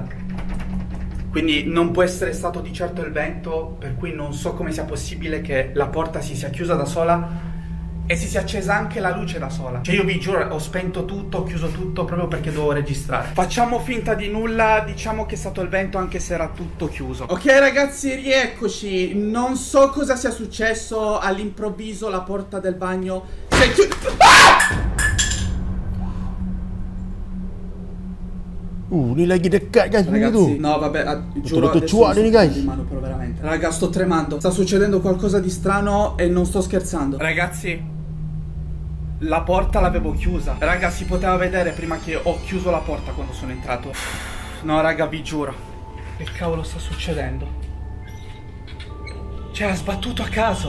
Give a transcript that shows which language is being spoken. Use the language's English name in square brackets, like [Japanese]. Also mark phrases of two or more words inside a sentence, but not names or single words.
[Italian] Quindi non può essere stato di certo il vento, per cui non so come sia possibile che la porta si sia chiusa da sola e si sia accesa anche la luce da sola. Cioè io vi giuro, ho spento tutto, ho chiuso tutto proprio perché dovevo registrare. Facciamo finta di nulla, diciamo che è stato il vento anche se era tutto chiuso. Ok ragazzi, rieccoci. Non so cosa sia successo, all'improvviso la porta del bagno si è chiusa. [Malay] Ni lagi dekat kan sini tu. [Italian] No vabbè, giuro [Malay] Betul-betul cuak dia ni guys. [Italian] di mano, però veramente. Raga, sto tremando. Sta succedendo qualcosa di strano e non sto scherzando. Ragazzi, la porta l'avevo chiusa. Raga, si poteva vedere prima che ho chiuso la porta quando sono entrato. No raga, vi giuro. Che cavolo sta succedendo? Cioè, ha sbattuto a caso.